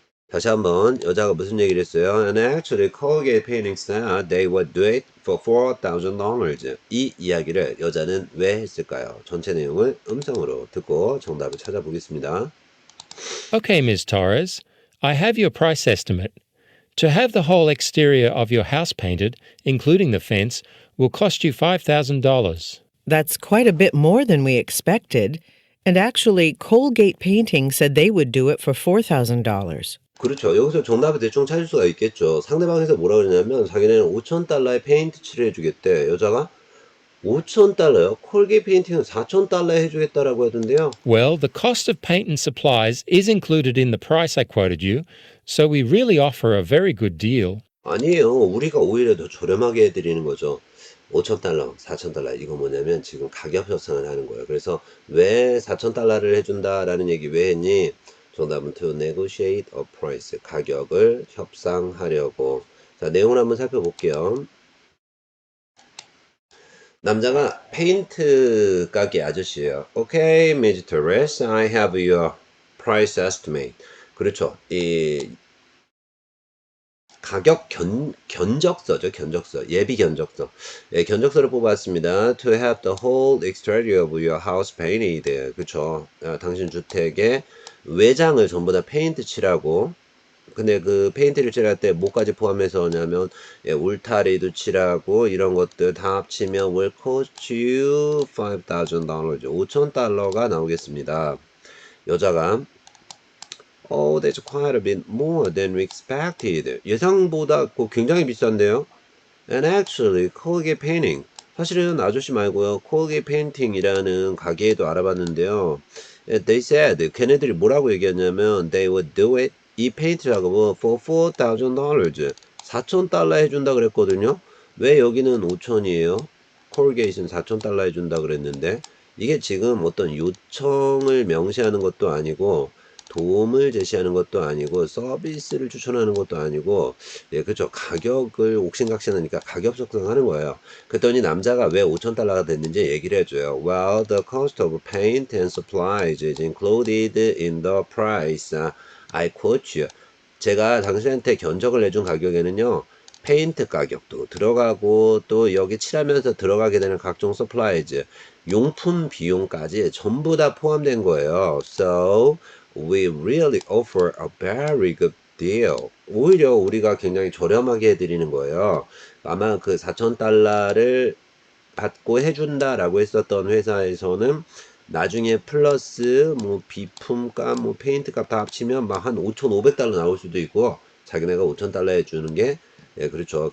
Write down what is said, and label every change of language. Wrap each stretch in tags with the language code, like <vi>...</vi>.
<ko>다시 한번 여자가 무슨 얘기를 했어요?</ko> <en>And actually Colgate Painting said they would do it for $4,000.</en> <ko>이 이야기를 여자는 왜 했을까요? 전체 내용을 음성으로 듣고 정답을 찾아보겠습니다.</ko> <en>Okay, Ms. Torres, I have your price estimate. To have the whole exterior of your house painted, including the fence, will cost you $5,000. That's quite a bit more than we expected. And actually, Colgate Painting said they would do it for $4,000.</en> <ko>그렇죠. 여기서 정답을 대충 찾을 수가 있겠죠. 상대방에서 뭐라 그러냐면 자기네는 $5,000에 페인트 칠을 해주겠대. 여자가 $5,000요? 콜게이트 페인팅은 $4,000에 해주겠다라고 하던데요. Well, the cost of paint and supplies is included in the price I quoted you, so we really offer a very good deal. 아니에요. 우리가 오히려 더 저렴하게 해드리는 거죠. $5,000, $4,000 이거 뭐냐면 지금 가격 협상을 하는 거예요. 그래서 왜 $4,000를 해준다라는 얘기 왜 했니? 정답은</ko> <en>to negotiate a price,</en> <ko>가격을 협상하려고. 자, 내용을 한번 살펴볼게요. 남자가 페인트 가게 아저씨예요.</ko> <en>Okay, Ms. Torres, I have your price estimate.</en> <ko>그렇죠. 이 가격 견적서죠. 견적서. 예비 견적서. 예, 견적서를 뽑았습니다.</ko> <en>To have the whole exterior of your house painted.</en> <ko>그렇죠. 당신 주택의 외장을 전부 다 페인트 칠하고. 근데 그 페인트를 칠할 때 뭐까지 포함해서냐면 예, 울타리도 칠하고 이런 것들 다 합치면</ko> <en>will cost you $5,000.</en> <ko>$5,000가 나오겠습니다. 여자가</ko> <en>Oh, that's quite a bit more than we expected.</en> <ko>예상보다 굉장히 비싼데요.</ko> <en>And actually, Colgate Painting.</en> <ko>사실은 아저씨 말고요. Colgate Painting이라는 가게에도 알아봤는데요.</ko> <en>They said,</en> <ko>걔네들이 뭐라고 얘기했냐면</ko> <en>They would do it.</en> <ko>이 페인트 작업은</ko> <en>for $4,000.</en> <ko>$4,000 해준다 그랬거든요. 왜 여기는 5,000이에요? Colgate는 $4,000 해준다 그랬는데 이게 지금 어떤 요청을 명시하는 것도 아니고 도움을 제시하는 것도 아니고 서비스를 추천하는 것도 아니고 예, 그렇죠. 가격을 옥신각신하니까 가격 협상하는 거예요. 그랬더니 남자가 왜 $5,000가 됐는지 얘기를 해줘요.</ko> <en>Well, the cost of paint and supplies is included in the price. I quote you.</en> <ko>제가 당신한테 견적을 내준 가격에는요. 페인트 가격도 들어가고 또 여기 칠하면서 들어가게 되는 각종 서플라이즈, 용품 비용까지 전부 다 포함된 거예요.</ko> <en>So, We really offer a very good deal.</en> <ko>오히려 우리가 굉장히 저렴하게 해드리는 거예요. 아마 그 4,000달러를 받고 해준다라고 했었던 회사에서는 나중에 플러스 뭐 비품값, 뭐 페인트값 다 합치면 막 한 5,500달러 나올 수도 있고 자기네가 5,000달러 해주는 게 예, 그렇죠.</ko>